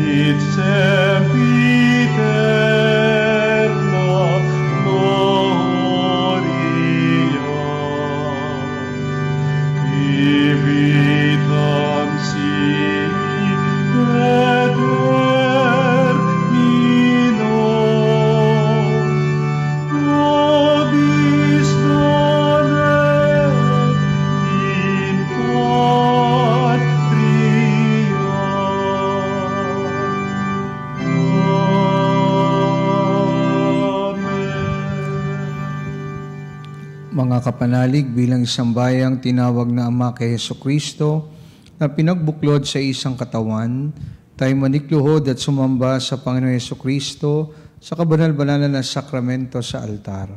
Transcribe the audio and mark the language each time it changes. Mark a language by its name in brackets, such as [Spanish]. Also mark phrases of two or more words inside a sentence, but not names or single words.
[Latin] et sempiterna gloria, vitam sic et termino, nobis donet in patria. [Filipino] Mga kapanalig, bilang isang bayang tinawag na Ama kay Jesucristo na pinagbuklod sa isang katawan, tayo manikluhod at sumamba sa Panginoon Jesucristo sa kabanal-banalan na sakramento sa altar.